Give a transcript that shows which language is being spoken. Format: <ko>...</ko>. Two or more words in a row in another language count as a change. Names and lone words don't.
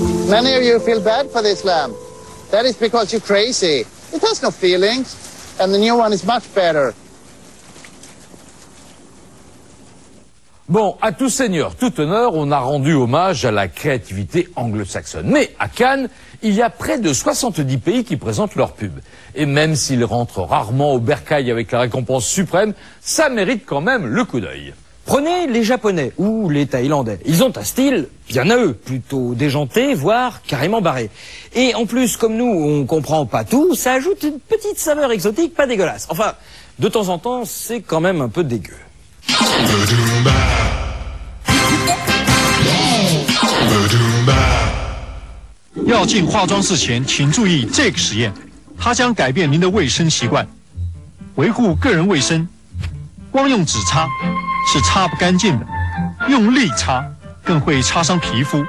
<en>Many of you feel bad for this lamp. That is because you're crazy. It has no feelings, and the new one is much better.</en> <fr>Bon, à tout seigneur, tout honneur, on a rendu hommage à la créativité anglo-saxonne. Mais à Cannes, il y a près de 70 pays qui présentent leurs pubs. Et même s'ils rentrent rarement au bercail avec la récompense suprême, ça mérite quand même le coup d'œil. Prenez les Japonais ou les Thaïlandais. Ils ont un style bien à eux, plutôt déjanté, voire carrément barré. Et en plus, comme nous, on comprend pas tout, ça ajoute une petite saveur exotique pas dégueulasse. Enfin, de temps en temps, c'est quand même un peu dégueu.</fr> <zh>要进化妆室前，请注意这个实验，它将改变您的卫生习惯，维护个人卫生。光用纸擦是擦不干净的，用力擦更会擦伤皮肤。</zh>